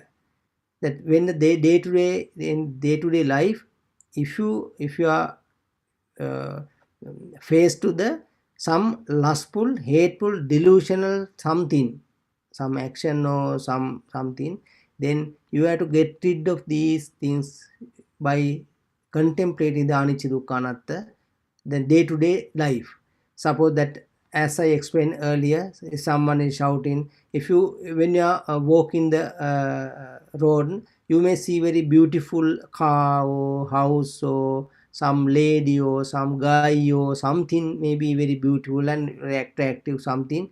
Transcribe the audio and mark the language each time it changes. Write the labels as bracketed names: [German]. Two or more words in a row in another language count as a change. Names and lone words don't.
[English] That when the day-to-day life, if you are faced to the some lustful, hateful, delusional something, some action or something, then you have to get rid of these things by contemplating the [Pali] anicca dukkha anatta, [English] the day-to-day life. Suppose that, as I explained earlier, if someone is shouting, when you are walking the road, you may see very beautiful car or house or some lady or some guy or something may be very beautiful and very attractive something.